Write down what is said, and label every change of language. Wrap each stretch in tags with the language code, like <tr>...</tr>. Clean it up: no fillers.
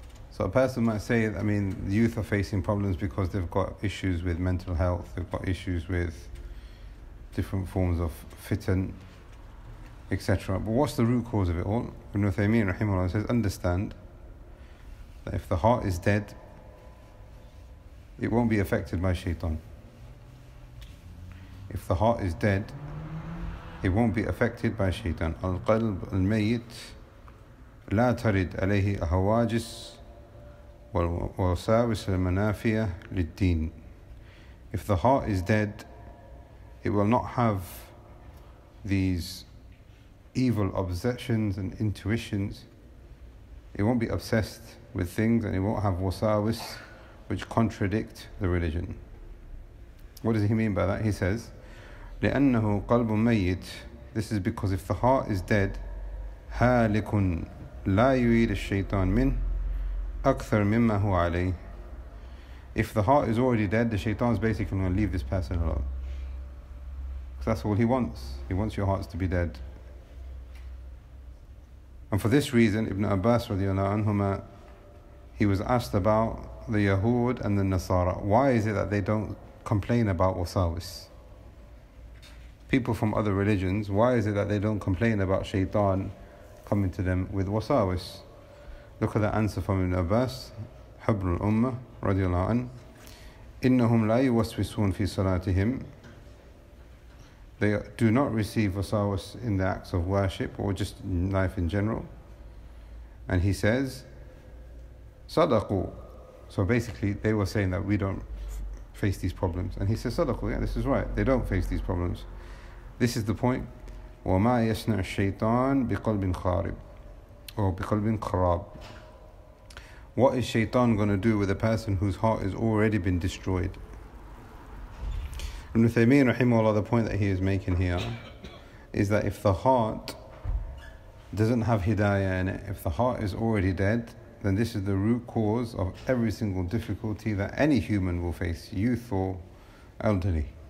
<en>So a person might say, the youth are facing problems because they've got issues with mental health, they've got issues with different forms of fitan, etc. But what's the root cause of it all? Ibn Uthaymeen rahimahullah says, understand that if the heart is dead, it won't be affected by shaitan. If the heart is dead, it won't be affected by shaitan.</en> <ar>Al-qalb al-mayyit لا ترد عليه هواجس ووساوس المنافية للدين.</ar> <en>If the heart is dead, it will not have these evil obsessions and intuitions. It won't be obsessed with things, and it won't have wasawis which contradict the religion. What does he mean by that? He says,</en> <ar>لأنه قلب ميت.</ar> <en>This is because if the heart is dead,</en> <ar>هالك لا يريد الشيطان من أكثر مما هو عليه.</ar> <en>If the heart is already dead, the shaitan is basically going to leave this person alone. Because that's all he wants. He wants your hearts to be dead. And for this reason, Ibn Abbas radiallahu anhuma, he was asked about the Yahud and the Nasara. Why is it that they don't complain about wasawis? People from other religions, why is it that they don't complain about shaitan coming to them with wasawis? Look at the answer from Ibn Abbas.</en> <ar>حبر الأمة رضي الله عنه إنهم لا يوسوسون في صلاتهم.</ar> <en>They do not receive wasawas in the acts of worship or just in life in general. And he says,</en> <ar>صدقوا.</ar> <en>So basically, they were saying that we don't face these problems. And he says,</en> <ar>صدقوا,</ar> <en>yeah, this is right. They don't face these problems. This is the point.</en> <ar>وما يصنع الشيطان بقلب خارب or بقلب خراب.</ar> <en>What is shaitan going to do with a person whose heart has already been destroyed? Ibn Uthaymeen rahimahullah, the point that he is making here is that if the heart doesn't have hidayah in it, if the heart is already dead, then this is the root cause of every single difficulty that any human will face, youth or elderly.</en>